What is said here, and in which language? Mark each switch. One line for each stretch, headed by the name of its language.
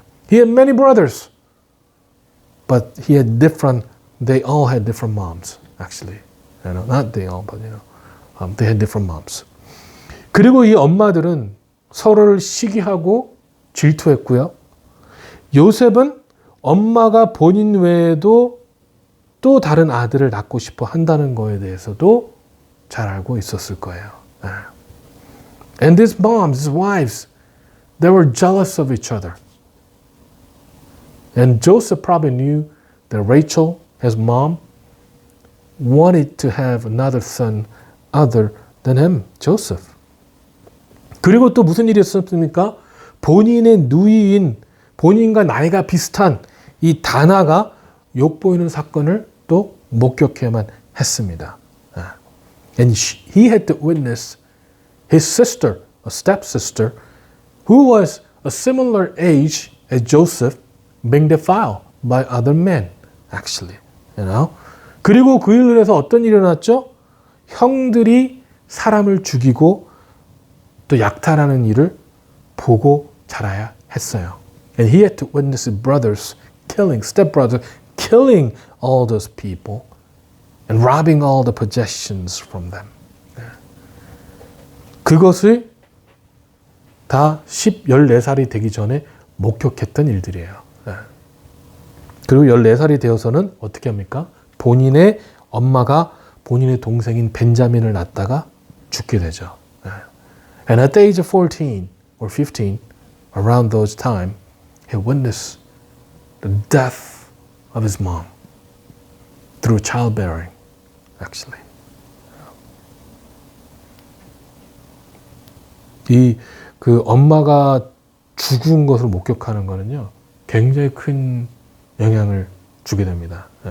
English: He had many brothers, but they all had different moms, actually. You know, not they all, but they had different moms.
Korean: 그리고 이 엄마들은 서로를 시기하고 질투했고요. 요셉은 엄마가 본인 외에도 또 다른 아들을 낳고 싶어 한다는 거에 대해서도 잘 알고 있었을 거예요.
English: And these moms, these wives, they were jealous of each other. And Joseph probably knew that Rachel, his mom, wanted to have another son other than him, Joseph.
Korean: 그리고 또 무슨 일이 있었습니까? 본인의 누이인, 본인과 나이가 비슷한 이 다나가 욕보이는 사건을 또 목격해야만 했습니다.
English: And he had to witness his sister, a stepsister, who was a similar age as Joseph, being defiled by other men, actually. You know?
Korean: 그리고 그 일을 해서 어떤 일이 일어났죠? 형들이 사람을 죽이고 또 약탈하는 일을 보고 자라야 했어요.
English: And he had to witness his brothers killing, stepbrothers killing all those people and robbing all the possessions from them.
Korean: 그것을 다 14살이 되기 전에 목격했던 일들이에요. 그리고 14살이 되어서는 어떻게 합니까? 본인의 엄마가 본인의 동생인 벤자민을 낳다가 죽게 되죠.
English: And at the age of 14 or 15, around those time, he witnessed the death of his mom through childbearing, actually.
Korean: 그 엄마가 죽은 것을 목격하는 거는요, 굉장히 큰 영향을 주게 됩니다.